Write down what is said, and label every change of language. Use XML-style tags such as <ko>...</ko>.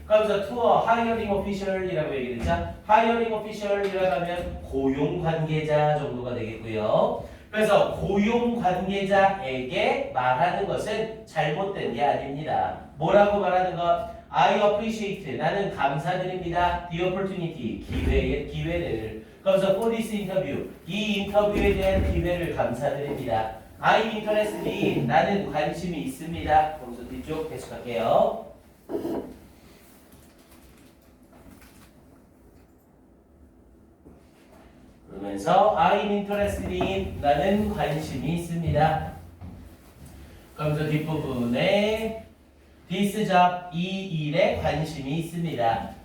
<ko>그러면서</ko> <en>to a hiring official</en> <ko>이라고 얘기했죠. hiring official이라고 하면 고용 관계자 정도가 되겠고요. 그래서 고용 관계자에게 말하는 것은 잘못된 게 아닙니다. 뭐라고 말하는 것?</ko> <en>I appreciate.</en> <ko>나는 감사드립니다.</ko> <en>The opportunity.</en> <ko>기회를.</ko> <en>그러면서 for this interview.</en> <ko>이 인터뷰에 대한 기회를 감사드립니다.</ko> <en>I'm interested in.</en> <ko>나는 관심이 있습니다. 그러면서 뒤쪽 계속할게요.</ko> <en>그러면서 I'm interested in.</en> <ko>나는 관심이 있습니다. 그러면서 뒷부분에</ko> <en>this job.</en> <ko>이 일에 관심이 있습니다.</ko>